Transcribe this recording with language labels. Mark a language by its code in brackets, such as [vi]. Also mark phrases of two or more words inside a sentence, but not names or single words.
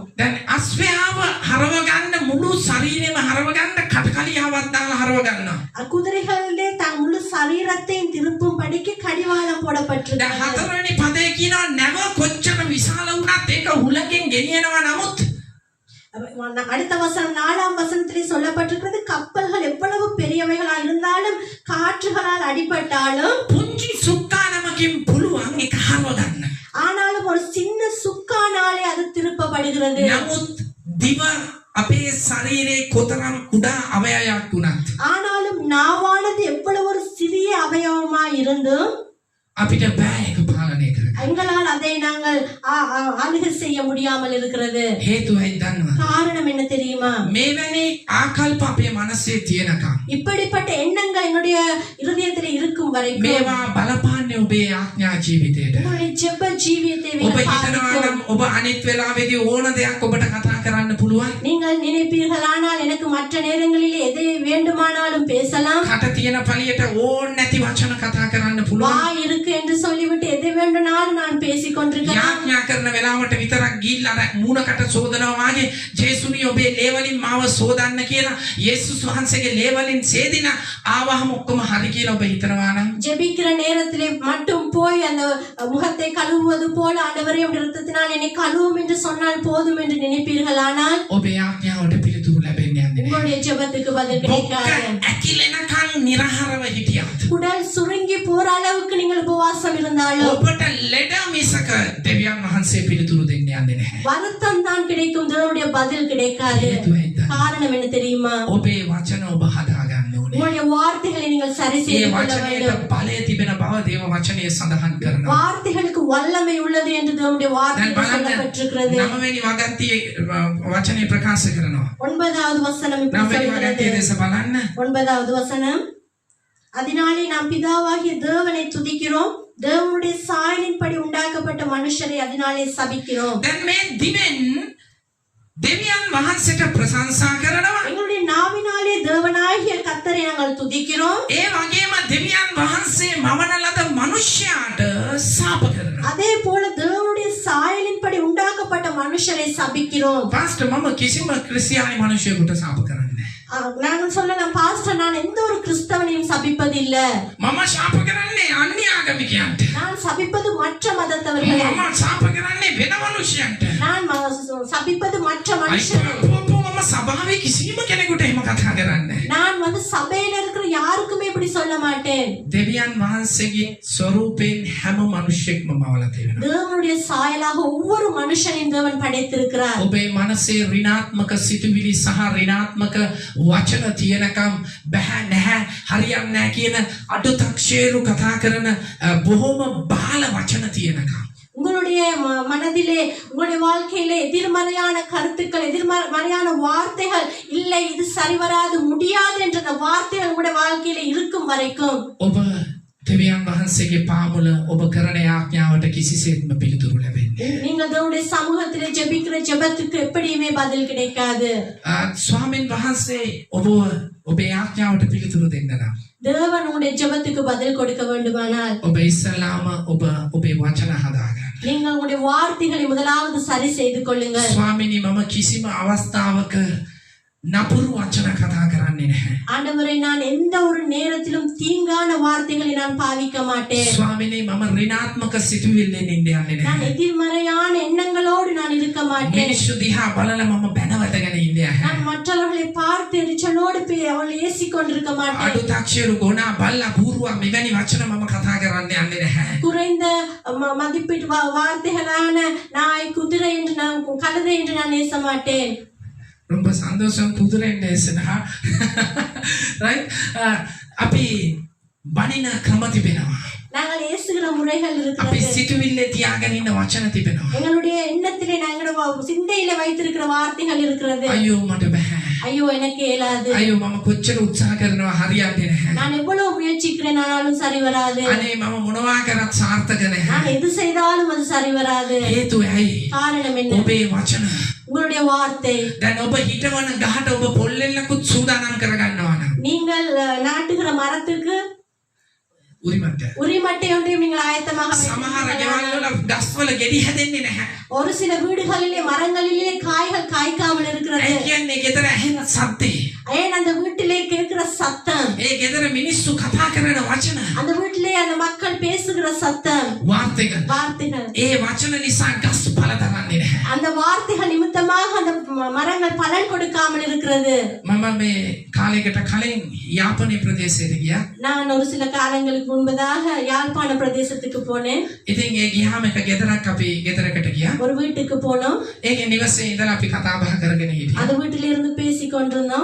[si] දැන් අස්පයාව හරව ගන්න මුළු ශරීරෙම හරව ගන්න කටකලියාවක් දාලා හරව ගන්නවා. [ta] குதிரைகளிலே தன் முழு சரீரத்தையும் திருப்பும் படிக்கு கடிவாளம் [si] දැන් [ta] போடப்பட்டிருக்கிறது. [si] හතරවෙනි පදේ කියනවා නැව කොච්චර විශාල වුණත් ඒක හුලකින් ගෙනියනවා. නමුත් [ta] அடுத்த வசனம் 4ஆம் வசனத்திலே சொல்லப்பட்டிருக்கிறது, கப்பல்கள் எவ்வளவு பெரியவைகளா இருந்தாலும் காற்றுகளால் அடிபட்டாலும் [si] පුංචි සුක්කානමකින් පුළුවන් ඒක හරව ගන්න. [ta] ஆனாலும் ஒரு சின்ன சுக்கானாலே அது திருப்பப்படுகிறது. [si] නමුත් දිව අපේ ශරීරයේ කොතරම් කුඩා අවයවයක් වුණත් [ta] ஆனாலும் நாவானது எவ்வளவு ஒரு சிறிய அவயவமா இருந்தும் [si] අපිට බෑ ඒක පාලනය කරන්න. [ta] எங்களால் அதை நாங்கள் ஆளுகை செய்ய முடியாமல் இருக்கிறது. [si] හේතුවයි දන්නවද? [ta] காரணம் என்ன தெரியுமா? [si] මේවැනි ආකල්ප අපේ මනසේ තියෙනකම් [ta] இப்படிப்பட்ட எண்ணங்கள் என்னுடைய இருதயத்தில் இருக்கும் வரைக்கும் [si] මේවා බලපාන්නේ ඔබේ ආඥා ජීවිතයට. [ta] உங்களுடைய ஜெப ஜீவியத்தை [si] ඔබ හිතනවා නම් ඔබ අනිත් වෙලාවෙදී ඕන දෙයක් ඔබට කතා කරන්න පුළුවන්. [ta] நீங்கள் நினைப்பீர்களானால் எனக்கு மற்ற நேரங்களில் எதை வேண்டுமானாலும் பேசலாம். [si] කට තියෙන පළියට ඕන නැති වචන කතා කරන්න පුළුවන්. [ta] வாய் இருக்கு என்று சொல்லிவிட்டு எதை வேண்டுமானாலும் நான் பேசிக் கொண்டிருக்கிறேன். [si] යාඥා කරන වෙලාවට විතරක් ගිහිල්ලා අර මූණකට සෝදනවා වගේ ජේසුනි ඔබේ ලේවලින් මාව සෝදන්න කියලා යේසුස් වහන්සේගේ ලේවලින් සේදිනා ආවහම ඔක්කොම හරි කියලා ඔබ හිතනවා නම් [ta] ஜெபிக்கிற நேரத்திலே மட்டும் போய் அந்த முகத்தை கழுவுவது போல ஆண்டவரே உம்முடைய இரத்தத்தினால் என்னை கழுவும் என்று சொன்னால் போதும் என்று நினைப்பீர்களானால் [si] ඔබේ ආඥාවට පිළිතුරු ලැබෙන්නේ නැහැ. [ta] உங்களுடைய ஜெபத்துக்கு பதில் கிடைக்காது. [si] ඇකිලෙනකන් නිරහරව හිටියත් [ta] உடல் சுருங்கி போற அளவுக்கு நீங்கள் உபவாசம் இருந்தாலும் [si] ඔබට ලෙඩ මිසක දෙවියන් වහන්සේ පිළිතුරු දෙන්නේ යන්නේ නැහැ. [ta] வருத்தம் தான் கிடைக்கும், தேவனுடைய பதில் கிடைக்காது. காரணம் என்ன தெரியுமா? [si] ඔබේ වචන ඔබ හදා ගන්න ඕනේ. [ta] உங்களுடைய வார்த்தைகளை நீங்கள் சரி [si] ඒ [ta] செய்து கொள்ள [si] වචනයට [ta] வேண்டும். [si] බලය තිබෙන බව දේව වචනය සඳහන් කරනවා. [ta] வார்த்தைகளுக்கு வல்லமை உள்ளது என்று தேவனுடைய [si] දැන් [ta] வார்த்தையில் [si] බලන්න [ta] சொல்லப்பட்டிருக்கிறது. [si] 9වෙනි වගන්තියේ වචනේ ප්‍රකාශ කරනවා. [ta] 9வது வசனம் இப்படி [si] 9වෙනි [ta] சொல்கிறது. [si] වගන්තියේ දේශ බලන්න. [ta] 9வது வசனம், அதனாலே நாம் பிதாவாகிய தேவனை துதிக்கிறோம், தேவனுடைய சாயலின்படி உண்டாக்கப்பட்ட மனுஷரை அதனாலே சபிக்கிறோம். [si] දැන් මේ දිවෙන් දෙවියන් වහන්සේට ප්‍රශංසා කරනවා. [ta] எங்களுடைய நாவினாலே தேவனாகிய கர்த்தரை நாங்கள் துதிக்கிறோம். [si] ඒ වගේම දෙවියන් වහන්සේ මවන ලද මනුෂ්‍යයාට ශාප කරනවා. [ta] அதே போல தேவனுடைய சாயலின்படி உண்டாக்கப்பட்ட மனுஷரை சபிக்கிறோம். [si] පාස්ටර් මම කිසිම ක්‍රිස්තියානි මිනිසෙකුට ශාප කරන්නේ නැහැ. [ta] நாங்கள் சொல்லலாம், பாஸ்டர் நான் எந்த ஒரு கிறிஸ்தவனையும் சபிப்பதில்ல. [si] මම ශාප කරන්නේ අන්‍ය ආගමිකයන්ට. [ta] நான் சபிப்பது மற்ற மதத்தவர்களை. [si] මම ශාප කරන්නේ වෙන මිනිසයන්ට. [ta] நான் சபிப்பது மற்ற மனுஷரை. [si] මම සභාවේ කිසිම කෙනෙකුට එහෙම කතා කරන්නේ නැහැ. [ta] நான் சபையில இருக்கிற யாருக்குமே இப்படி சொல்ல மாட்டேன். [si] දෙවියන් වහන්සේගේ ස්වරූපයෙන් හැම මිනිසෙක්ම මවලා තියෙනවා. [ta] தேவனுடைய சாயலாக ஒவ்வொரு மனுஷனையும் தேவன் படைத்திருக்கிறார். [si] ඔබේ මනසේ ඍණාත්මක සිතුවිලි සහ ඍණාත්මක වචන තියෙනකම් බෑ නැහැ හරියන්නේ නැහැ කියන අඩුතක්ෂේරු කතා කරන බොහොම බාල වචන තියෙනකම් [ta] உங்களுடைய மனதிலே உங்களுடைய வாழ்க்கையிலே எதிர்மறையான கருத்துக்கள் எதிர்மறையான வார்த்தைகள் இல்லை இது சரிவராது முடியாது என்ற அந்த வார்த்தைகள் உங்களுடைய வாழ்க்கையிலே இருக்கும் வரைக்கும் [si] ඔබ දෙවියන් වහන්සේගේ පාමුල ඔබ කරන ආඥාවට කිසිසේත්ම පිළිතුරු ලැබෙන්නේ [ta] நீங்கள் தேவனுடைய சமூகத்திலே ஜெபிக்கிற ஜெபத்துக்கு எப்படியுமே பதில் கிடைக்காது. [si] ස්වාමීන් වහන්සේ ඔබේ ආඥාවට පිළිතුරු දෙන්න නම් [ta] தேவன் உங்களுடைய ஜெபத்துக்கு பதில் கொடுக்க வேண்டுமானால் [si] ඔබ ඉස්සලාම ඔබේ වචන හදාගන්න. [ta] நீங்கள் உங்களுடைய வார்த்தைகளை முதலாவது சரி செய்து கொள்ளுங்கள். [si] ස්වාමීනි මම කිසිම අවස්ථාවක නපුරු වචන කතා කරන්නේ නැහැ. [ta] ஆண்டவரே நான் எந்த ஒரு நேரத்திலும் தீங்கான வார்த்தைகளை நான் பாவிக்க மாட்டேன். [si] ස්වාමීනි මම ඍණාත්මක සිතුවිල්ලෙන් ඉන්න යන්නේ [ta] நான் [si] නැහැ. [ta] எதிர்மறையான எண்ணங்களோடு நான் இருக்க மாட்டேன். [si] මිනිස්සු දිහා බලලා මම බැනවටගෙන ඉන්නේ නැහැ. [ta] நான் மற்றவர்களை பார்த்து எரிச்சலோடு அவளை ஏசிக் கொண்டிருக்க மாட்டேன். [si] අඩු තක්ෂේරු ගොනා බල්ලා බූරුවා මෙවැනි වචන මම කතා කරන්න යන්නේ නැහැ. [ta] குறைந்த மதிப்பீட்டு வார்த்தைகளான நாய் குதிரை என்று நான் கழுதை என்று நான் நேச மாட்டேன். ரொம்ப சந்தோஷம் குதிரைன்னு நேசனா ரைட் [si] අපි බණින ක්‍රම තිබෙනවා. [ta] நாங்கள் ஏசுகிற முறைகள் [si] අපි [ta] இருக்கிறது. [si] සිතුවිල්ලේ තියාගෙන ඉන්න වචන තිබෙනවා. [ta] எங்களுடைய எண்ணத்திலே நாங்கள் சிந்தையில வைத்திருக்கிற வார்த்தைகள் இருக்கிறது. [si] අයියෝ මට බෑ. [ta] ஐயோ எனக்கு இயலாது. [si] අයියෝ මම කොච්චර උත්සාහ කරනවා හරියන්නේ නැහැ. [ta] நான் எவ்வளவு முயற்சிக்கிறேன் ஆனாலும் சரி வராது. [si] අනේ මම මොනවා කරත් සාර්ථක [ta] நான் [si] නැහැ. [ta] எது செய்தாலும் அது சரி வராது. [si] හේතුව ඇයි? [ta] காரணம் என்ன? [si] ඔබේ වචන. [ta] உங்களுடைய வார்த்தை. [si] දැන් ඔබ හිටවන ගහට ඔබ පොල්ලෙල්ලකුත් සූදානම් කරගන්නවා නම් [ta] நீங்கள் நாட்டுகிற மரத்துக்கு [si] උරිමට [ta] உரிமட்டை ஒன்றையும் நீங்கள் ஆயத்தமாக [si] සමහර [ta] வைத்திருக்கிறீர்கள். [si] ගෙවල් වල ගස්වල ගෙඩි හැදෙන්නේ නැහැ. [ta] ஒரு சில வீடுகளிலே மரங்களிலே காய்கள் காய்க்காமல் இருக்கிறது. [si] ඒ කියන්නේ ගෙදර ඇහෙන සද්දේ. [ta] ஏன் அந்த வீட்டிலே கேட்கிற சத்தம், [si] ඒ ගෙදර මිනිස්සු කතා කරන වචන [ta] அந்த வீட்டிலே அந்த மக்கள் பேசுகிற சத்தம், [si] වාර්තකයන් [ta] வார்த்தைகள், [si] ඒ වචන නිසා ගස් පළ දරන්නේ නැහැ. [ta] அந்த வார்த்தைகள் நிமித்தமாக அந்த மரங்கள் பலன் கொடுக்காமல் இருக்கிறது. [si] මම මේ කාලයකට කලින් යාපනයේ ප්‍රදේශයට ගියා. [ta] நான் ஒரு சில காலங்களுக்கு முன்பதாக யாழ்ப்பாண பிரதேசத்துக்கு போனேன். [si] ඉතින් ඒ ගියාම එක ගෙදරක් අපි ගෙදරකට ගියා. [ta] ஒரு வீட்டுக்கு போனோம். [si] ඒකේ නිවසේ ඉඳලා අපි කතා බහ කරගෙන හිටියා. [ta] அந்த வீட்டில இருந்து பேசிக் கொண்டிருந்தோம்.